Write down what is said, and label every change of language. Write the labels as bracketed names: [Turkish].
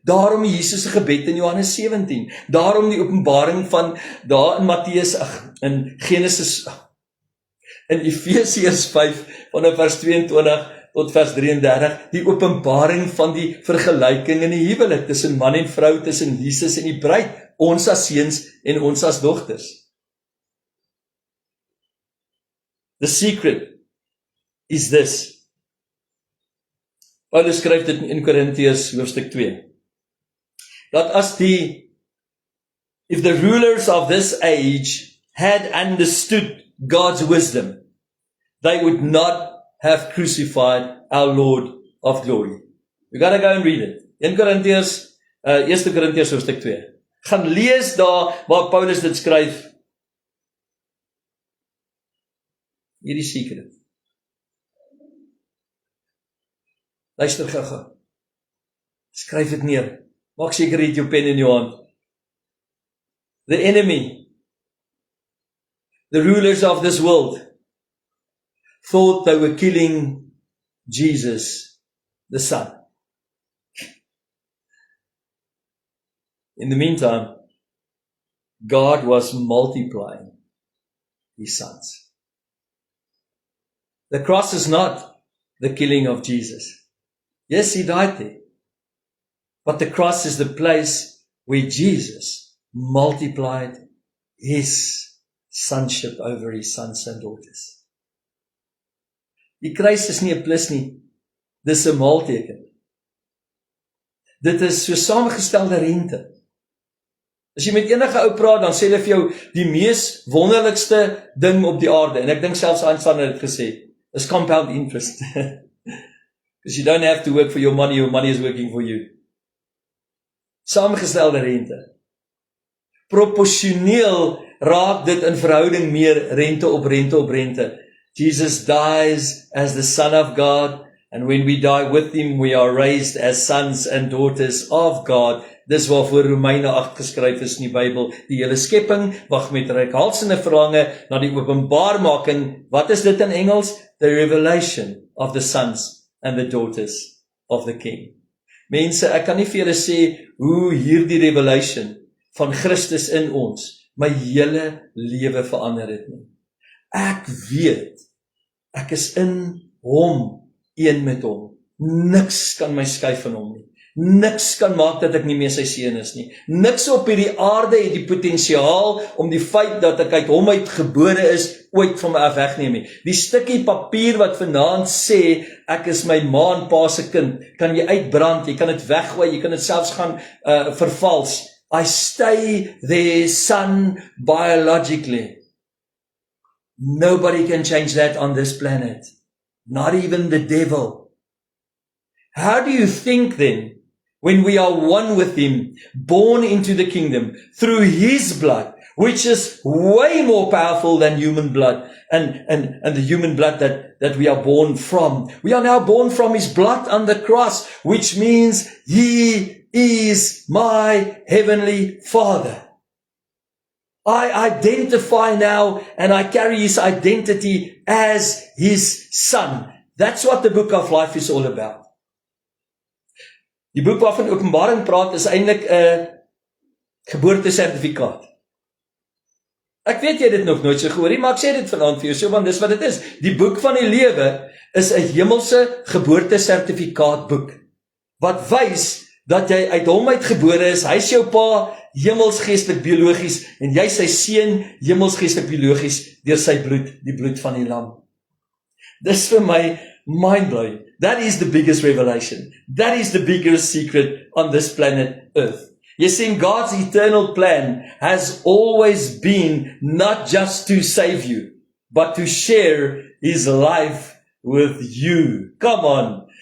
[Afrikaans] Daarom Jesus se gebed in Johannes 17. Daarom die openbaring van daar in Matteus, in Genesis, in Efesiërs 5 vanaf vers 22 tot vers 33, die openbaring van die vergelyking in die huwelik tussen man en vrou, tussen Jesus en die bruid, ons as seuns en ons as dogters. [English] The secret is this. [Afrikaans] Paulus skryf dit in 1 Korintiërs hoofstuk 2. [English] Dat if the rulers of this age had understood God's wisdom, they would not have crucified our Lord of glory. You gotta go and read it. [Afrikaans] 1 Korintiërs hoofstuk 2. Gaan lees daar waar Paulus dit skryf. Hierdie secret. Luister gou. Skryf dit neer. Maak seker jy het jou pen in jou hand. [English] The enemy, the rulers of this world, thought they were killing Jesus, the Son. In the meantime, God was multiplying His sons. The cross is not the killing of Jesus. Yes, He died there. But the cross is the place where Jesus multiplied His sonship over His sons and daughters. [Afrikaans] Die kruis is nie 'n plus nie, dis 'n maalteken. Dit is so saamgestelde rente. As jy met enige ou praat, dan sê hulle vir jou die mees wonderlikste ding op die aarde, en ek dink selfs Einstein het dit gesê, is compound interest. [English] Because you don't have to work for your money is working for you. [Afrikaans] Saamgestelde rente. Proporsioneel raak dit in verhouding meer rente op rente op rente. [English] Jesus dies as the Son of God, and when we die with Him, we are raised as sons and daughters of God. [Afrikaans] Dis waarvoor Romeine 8 geskryf is in die Bybel. Die hele skepping wag met reikhalsende verlange na die openbaarmaking. Wat is dit in Engels? [English] The revelation of the sons and the daughters of the King. [Afrikaans] Mense, ek kan nie vir julle sê hoe hierdie revelation van Christus in ons my hele lewe verander het nie. Ek weet, ek is in Hom, een met Hom. Niks kan my skei van Hom nie. Niks kan maak dat ek nie meer sy seun is nie. Niks op hierdie aarde het die potensiaal om die feit dat ek uit Hom uitgebore is, ooit van my af wegneem nie. Die stukkie papier wat vanaand sê, ek is my ma en pa se kind, kan jy uitbrand, jy kan dit weggooi, jy kan dit selfs gaan vervals. [English] I stay their son biologically. Nobody can change that on this planet. Not even the devil. How do you think then, when we are one with Him, born into the kingdom, through His blood, which is way more powerful than human blood, and the human blood that we are born from. We are now born from His blood on the cross, which means He is my heavenly Father. I identify now, and I carry His identity as His Son. That's what the book of life is all about. [Afrikaans] Die boek waarvan Openbaring praat is eintlik 'n geboortesertifikaat. Ek weet jy het dit nog nooit so gehoor nie, maar ek sê dit vanaand vir jou, so want dis wat dit is. Die boek van die lewe is 'n hemelse geboortesertifikaat boek, wat wys dat jy uit Hom uitgebore is, hy is jou pa, hemels geestelik biologies, en jy sy seun, hemels geestelik biologies, deur sy bloed, die bloed van die lam. Dis vir my mind-blowing. [English] That is the biggest revelation. That is the biggest secret on this planet Earth. You see, God's eternal plan has always been not just to save you. but to share his life with you. Come on.